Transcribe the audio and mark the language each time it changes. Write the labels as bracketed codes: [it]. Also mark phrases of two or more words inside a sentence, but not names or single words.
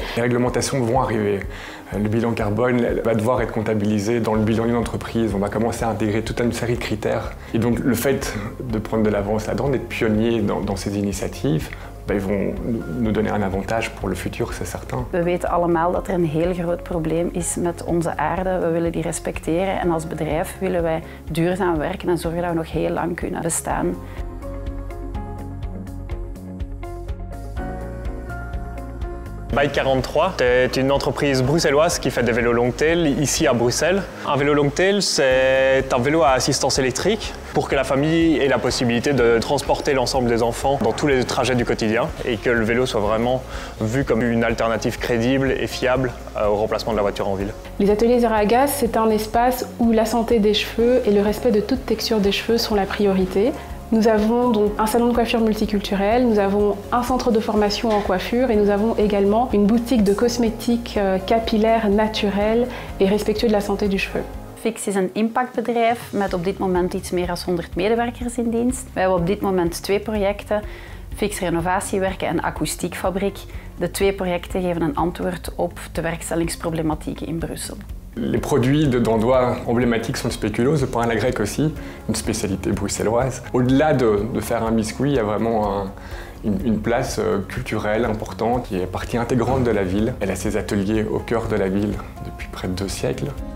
[fr] Les réglementations vont arriver. Le bilan carbone va devoir être comptabilisé dans le bilan d'une entreprise. On va commencer à intégrer toute une série de critères. Et donc le fait de prendre de l'avance là-dedans, d'être pionnier dans ces initiatives, ils vont nous donner un avantage pour le futur, c'est certain. [nl] We weten allemaal dat er een heel groot probleem is met onze aarde. We willen die respecteren en als bedrijf willen wij duurzaam werken en zorgen dat we nog heel lang kunnen bestaan. [fr] Bike 43 est une entreprise bruxelloise qui fait des vélos [en] long tail [fr] ici à Bruxelles. Un vélo [en] long tail, [fr] c'est un vélo à assistance électrique pour que la famille ait la possibilité de transporter l'ensemble des enfants dans tous les trajets du quotidien et que le vélo soit vraiment vu comme une alternative crédible et fiable au remplacement de la voiture en ville. Les ateliers Zéro à Gaz, c'est un espace où la santé des cheveux et le respect de toute texture des cheveux sont la priorité. Nous avons donc un salon de coiffure multiculturel, nous avons un centre de formation en coiffure et nous avons également une boutique de cosmétiques capillaires, naturels et respectueux de la santé du cheveu. [nl] Fix is een impactbedrijf met op dit moment iets meer dan 100 medewerkers in dienst. We hebben op dit moment 2 projecten, Fix Renovatiewerken en Akoestiekfabriek. De 2 projecten geven een antwoord op de werkstellingsproblematieken in Brussel. [fr] Les produits d'Andois emblématiques sont spéculoos, le pain à la grecque aussi, une spécialité bruxelloise. Au-delà de faire un biscuit, il y a vraiment une place culturelle importante qui est partie intégrante de la ville. Elle a ses ateliers au cœur de la ville depuis près de 2 siècles.